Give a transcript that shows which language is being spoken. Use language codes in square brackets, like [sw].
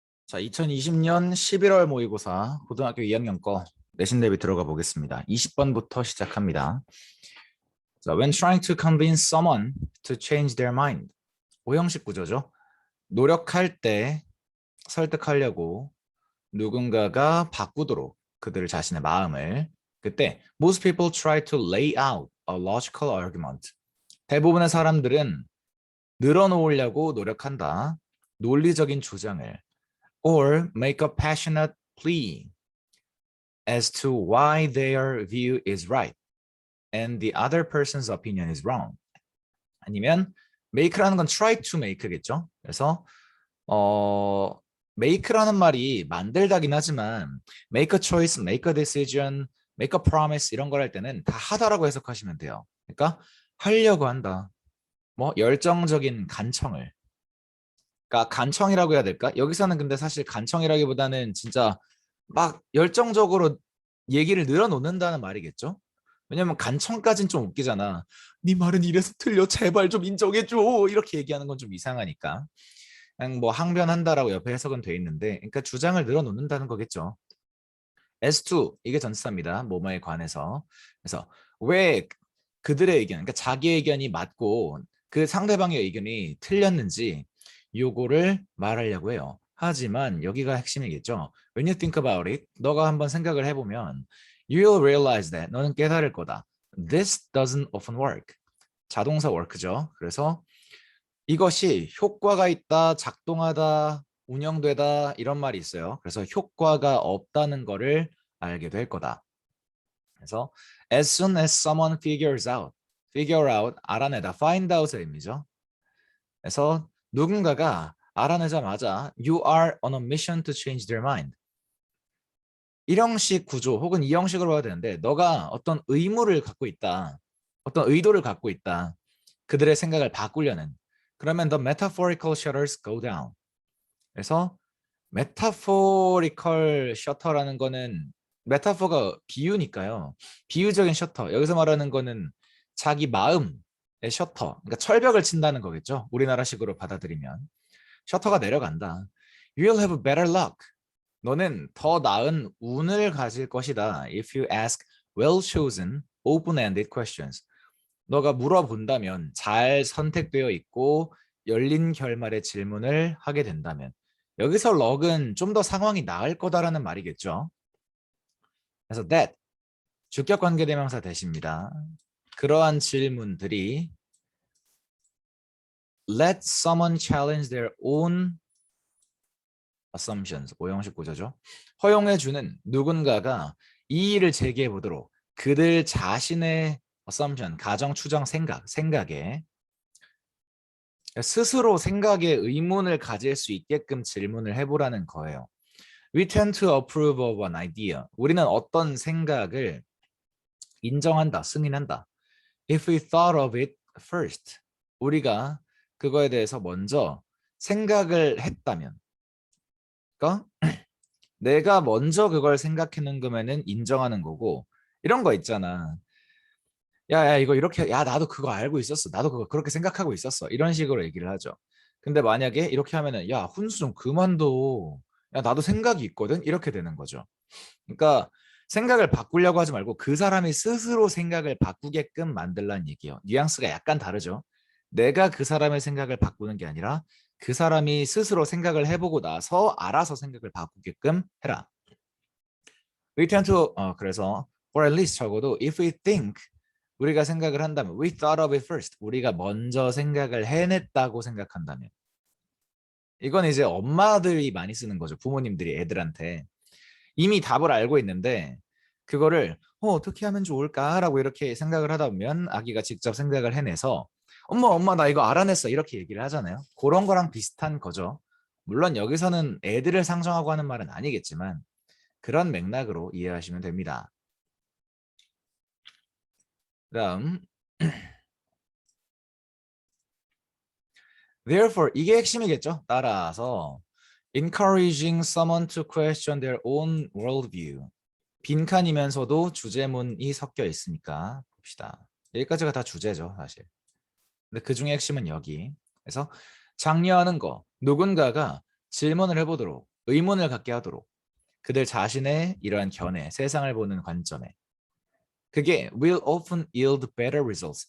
[ko] 자, 2020년 11월 모의고사 고등학교 2학년 거 내신 대비 들어가 보겠습니다. 20번부터 시작합니다. [en] 자, when trying to convince someone to change their mind. [ko] 오형식 구조죠. 노력할 때 설득하려고 누군가가 바꾸도록 그들 자신의 마음을 그때 [en] most people try to lay out a logical argument. [ko] 대부분의 사람들은 늘어놓으려고 노력한다. 논리적인 주장을 [en] or make a passionate plea as to why their view is right and the other person's opinion is wrong. [ko] 아니면 make라는 건 [en] try to make [ko] 겠죠. 그래서 make라는 말이 만들다긴 하지만 [en] make a choice, make a decision, make a promise [ko] 이런 걸 할 때는 다 하다라고 해석하시면 돼요. 그러니까 하려고 한다. 뭐 열정적인 간청을. 그러니까 간청이라고 해야 될까? 여기서는 근데 사실 간청이라기보다는 진짜 막 열정적으로 얘기를 늘어놓는다는 말이겠죠? 왜냐면 간청까진 좀 웃기잖아. 네 말은 이래서 틀려. 제발 좀 인정해줘. 이렇게 얘기하는 건 좀 이상하니까. 그냥 뭐 항변한다라고 옆에 해석은 돼 있는데 그러니까 주장을 늘어놓는다는 거겠죠. S2 이게 전치사입니다. 뭐뭐에 관해서. 그래서 왜 그들의 의견, 그러니까 자기의 의견이 맞고 그 상대방의 의견이 틀렸는지 요거를 말하려고 해요. 하지만 여기가 핵심이겠죠. [en] When you think about it, [ko] 너가 한번 생각을 해보면 [en] you will realize that [ko] 너는 깨달을 거다. [en] This doesn't often work. 자동사 work죠. [ko] 그래서 이것이 효과가 있다, 작동하다, 운영되다 이런 말이 있어요. 그래서 효과가 없다는 거를 알게 될 거다. [en] 그래서 as soon as someone figures out, figure out, [ko] 알아내다, [en] find out의 의미죠. [ko] 그래서 누군가가 알아내자마자 [en] you are on a mission to change their mind. [ko] 1형식 구조 혹은 2형식으로 봐야 되는데 너가 어떤 의무를 갖고 있다. 어떤 의도를 갖고 있다. 그들의 생각을 바꾸려는. [en] 그러면 the metaphorical shutters go down. [ko] 그래서 metaphorical shutter라는 거는 메타포가 비유니까요. 비유적인 셔터. 여기서 말하는 거는 자기 마음의 셔터. 그러니까 철벽을 친다는 거겠죠. 우리나라식으로 받아들이면. 셔터가 내려간다. [en] You'll have better luck. [ko] 너는 더 나은 운을 가질 것이다. [en] If you ask well-chosen, open-ended questions. [ko] 너가 물어본다면 잘 선택되어 있고 열린 결말의 질문을 하게 된다면 여기서 럭은 좀 더 상황이 나을 거다라는 말이겠죠. 그래서 that 주격 관계대명사 대시입니다. 그러한 질문들이 [en] let someone challenge their own assumptions, [ko] 오형식 구조죠. 허용해주는 누군가가 이의를 제기해 보도록 그들 자신의 assumption, 가정, 추정, 생각에 스스로 생각에 의문을 가질 수 있게끔 질문을 해보라는 거예요. [en] We tend to approve of an idea. [ko] 우리는 어떤 생각을 인정한다, 승인한다. [en] If we thought of it first. [ko] 우리가 그거에 대해서 먼저 생각을 했다면. 그러니까 내가 먼저 그걸 생각하는 거면은 인정하는 거고 이런 거 있잖아. 야, 이거 이렇게, 야, 나도 그거 알고 있었어. 나도 그거 그렇게 생각하고 있었어. 이런 식으로 얘기를 하죠. 근데 만약에 이렇게 하면은, 야, 훈수 좀 그만둬. 야, 나도 생각이 있거든. 이렇게 되는 거죠. 그러니까 생각을 바꾸려고 하지 말고 그 사람이 스스로 생각을 바꾸게끔 만들라는 얘기예요. 뉘앙스가 약간 다르죠. 내가 그 사람의 생각을 바꾸는 게 아니라 그 사람이 스스로 생각을 해보고 나서 알아서 생각을 바꾸게끔 해라. [en] We tend to, 그래서 or at least 적어도 if we think [ko] 우리가 생각을 한다면 [en] we thought of it first. [ko] 우리가 먼저 생각을 해냈다고 생각한다면 이건 이제 엄마들이 많이 쓰는 거죠. 부모님들이 애들한테 이미 답을 알고 있는데 그거를 어떻게 하면 좋을까라고 이렇게 생각을 하다 보면 아기가 직접 생각을 해내서 엄마 나 이거 알아냈어 이렇게 얘기를 하잖아요. 그런 거랑 비슷한 거죠. 물론 여기서는 애들을 상정하고 하는 말은 아니겠지만 그런 맥락으로 이해하시면 됩니다. 그다음 therefore 이게 핵심이겠죠. [en] 따라서 encouraging someone to question their own worldview. [ko] 빈칸이면서도 주제문이 섞여 있으니까 봅시다. 여기까지가 다 주제죠, 사실. 근데 그 중에 핵심은 여기. 그래서 장려하는 거, 누군가가 질문을 해보도록 의문을 갖게 하도록 그들 자신의 이러한 견해, 세상을 보는 관점에 그게 [en] will often yield better results.